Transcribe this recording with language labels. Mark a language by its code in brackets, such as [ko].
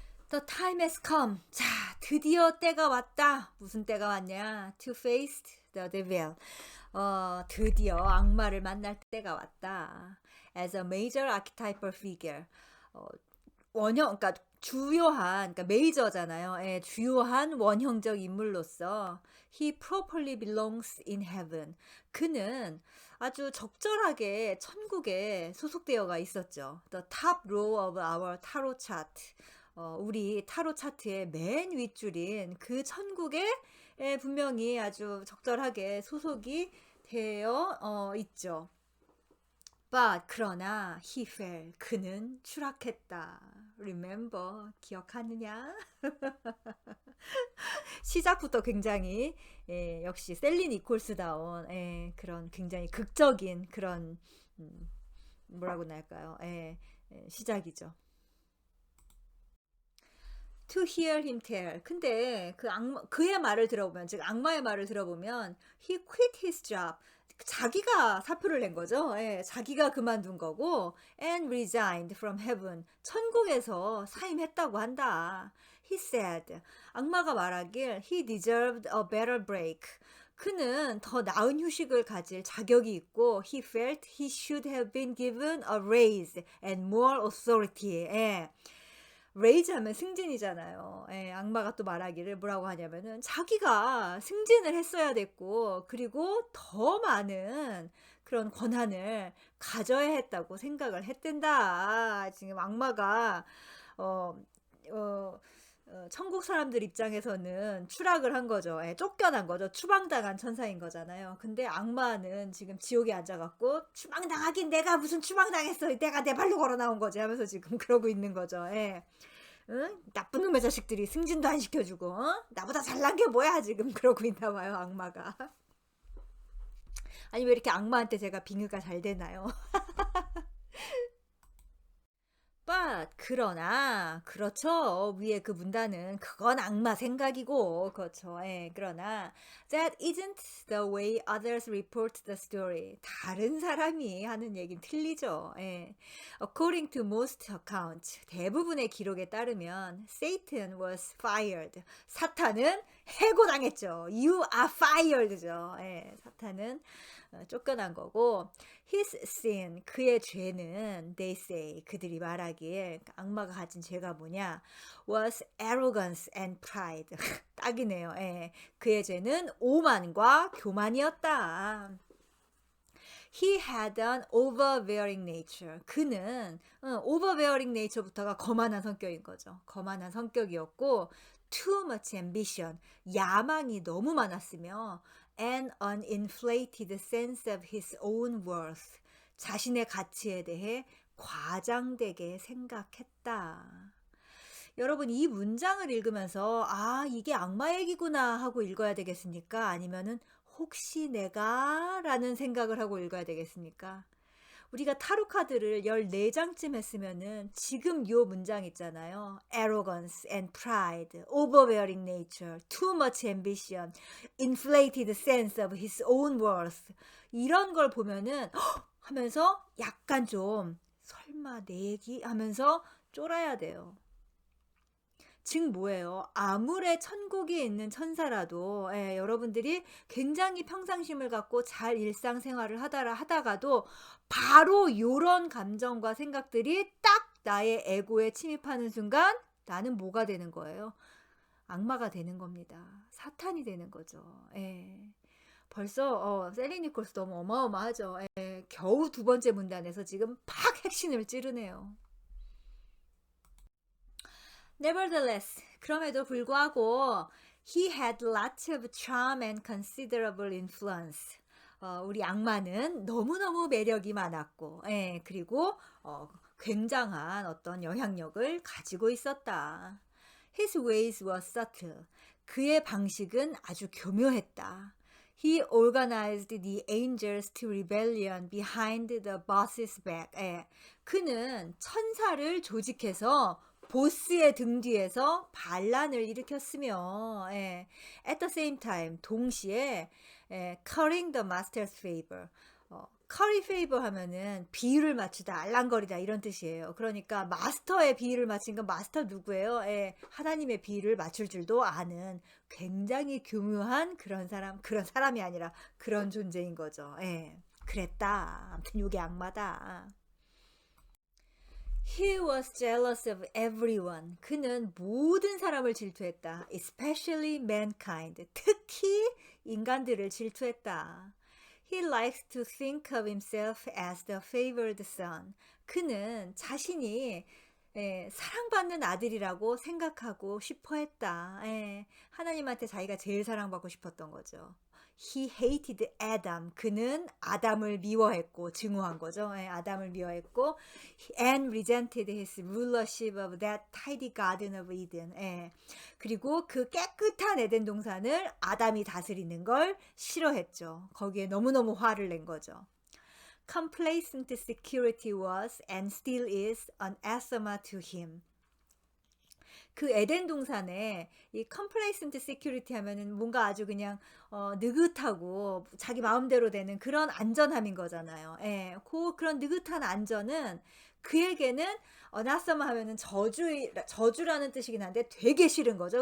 [en] The time has come. [ko] 자, 드디어 때가 왔다. 무슨 때가 왔냐? [en] To face the devil. [ko] 드디어 악마를 만날 때가 왔다. [en] As a major archetypal figure. [ko] 어, 그러니까 주요한, 그러니까 메이저잖아요. 예, 주요한 원형적 인물로서 [en] he properly belongs in heaven. [ko] 그는 아주 적절하게 천국에 소속되어가 있었죠. [en] The top row of our tarot chart. [ko] 우리 타로 차트의 맨 윗줄인 그 천국에 분명히 아주 적절하게 소속이 되어 있죠. [en] But [ko] 그러나 [en] he fell. [ko] 그는 추락했다. [en] Remember [ko] 기억하느냐? 시작부터 굉장히 역시 셀리 니콜스다운 그런 굉장히 극적인 그런 뭐라고 할까요? 시작이죠. [en] To hear him tell. [ko] 근데 그의 말을 들어보면, 즉 악마의 말을 들어보면 [en] he quit his job. [ko] 자기가 사표를 낸 거죠. 자기가 그만둔 거고 [en] and resigned from heaven. [ko] 천국에서 사임했다고 한다. [en] He said. [ko] 악마가 말하길 [en] he deserved a better break. [ko] 그는 더 나은 휴식을 가질 자격이 있고 [en] he felt he should have been given a raise and more authority. [ko] 레이즈 하면 승진이잖아요. 악마가 또 말하기를 뭐라고 하냐면은 자기가 승진을 했어야 됐고 그리고 더 많은 그런 권한을 가져야 했다고 생각을 했댄다. 지금 악마가 어, 어, 천국 사람들 입장에서는 추락을 한 거죠. 예, 쫓겨난 거죠. 추방당한 천사인 거잖아요. 근데 악마는 지금 지옥에 앉아갖고 추방당하긴 내가 무슨 추방당했어. 내가 내 발로 걸어 나온 거지 하면서 지금 그러고 있는 거죠. 예. 응? 나쁜 놈의 자식들이 승진도 안 시켜주고 나보다 잘난 게 뭐야 지금 그러고 있나 봐요 악마가. 아니 왜 이렇게 악마한테 제가 빙의가 잘 되나요? But 그러나 그렇죠. 위에 그 문단은 그건 악마 생각이고 그렇죠. 예, 그러나 [en] that isn't the way others report the story. [ko] 다른 사람이 하는 얘기는 틀리죠. 예. [en] According to most accounts, [ko] 대부분의 기록에 따르면 [en] Satan was fired. [ko] 사탄은 해고당했죠. [en] You are fired [ko] 죠. 예, 사탄은 쫓겨난 거고 [en] his sin [ko] 그의 죄는 [en] they say [ko] 그들이 말하길 악마가 가진 죄가 뭐냐 [en] was arrogance and pride [ko] 딱이네요. 예. 그의 죄는 오만과 교만이었다. [en] He had an overbearing nature. [ko] 그는 [en] overbearing nature [ko] 부터가 거만한 성격인 거죠. 거만한 성격이었고 [en] too much ambition. [ko] 야망이 너무 많았으며 [en] and an inflated sense of his own worth. [ko] 자신의 가치에 대해 과장되게 생각했다. 여러분 이 문장을 읽으면서 아 이게 악마 얘기구나 하고 읽어야 되겠습니까? 아니면은 혹시 내가 라는 생각을 하고 읽어야 되겠습니까? 우리가 타로 카드를 14장쯤 했으면은 지금 요 문장 있잖아요. [en] arrogance and pride, overbearing nature, too much ambition, inflated sense of his own worth [ko] 이런 걸 보면은 하면서 약간 좀 설마 내 얘기 하면서 쫄아야 돼요. 즉 뭐예요? 아무리 천국에 있는 천사라도 여러분들이 굉장히 평상심을 갖고 잘 일상생활을 하다가도 바로 요런 감정과 생각들이 딱 나의 에고에 침입하는 순간 나는 뭐가 되는 거예요? 악마가 되는 겁니다. 사탄이 되는 거죠. 벌써 셀리 니콜스 너무 어마어마하죠. 겨우 두 번째 문단에서 지금 팍 핵심을 찌르네요. [en] Nevertheless, [ko] 그럼에도 불구하고 [en] he had lots of charm and considerable influence. [ko] 우리 악마는 너무너무 매력이 많았고, 그리고 굉장한 어떤 영향력을 가지고 있었다. [en] His ways were subtle. [ko] 그의 방식은 아주 교묘했다. [en] He organized the angels to rebellion behind the boss's back. [ko] 그는 천사를 조직해서 보스의 등 뒤에서 반란을 일으켰으며 [en] at the same time [ko] 동시에 [en] currying the master's favor curry favor [ko] 하면은 비율을 맞추다 알랑거리다 이런 뜻이에요. 그러니까 마스터의 비율을 맞춘 건 마스터 누구예요? 하나님의 비율을 맞출 줄도 아는 굉장히 교묘한 그런 사람이 아니라 그런 존재인 거죠. 그랬다. 아무튼 이게 악마다. [en] He was jealous of everyone. [ko] 그는 모든 사람을 질투했다. [en] Especially mankind. [ko] 특히 인간들을 질투했다. [en] He likes to think of himself as the favored son. [ko] 그는 자신이 사랑받는 아들이라고 생각하고 싶어 했다. 하나님한테 자기가 제일 사랑받고 싶었던 거죠. [en] He hated Adam. [ko] 그는 아담을 미워했고 증오한 거죠. 아담을 미워했고 [en] and resented his rulership of that tidy garden of Eden. [ko] 그리고 그 깨끗한 에덴 동산을 아담이 다스리는 걸 싫어했죠. 거기에 너무너무 화를 낸 거죠. [en] Complacent security was and still is an anathema to him. [ko] 그 에덴 동산에 이 [en] complacent security [ko] 하면은 뭔가 아주 그냥 느긋하고 자기 마음대로 되는 그런 안전함인 거잖아요. 그런 느긋한 안전은 그에게는 anathema 하면은 저주라는 뜻이긴 한데 되게 싫은 거죠.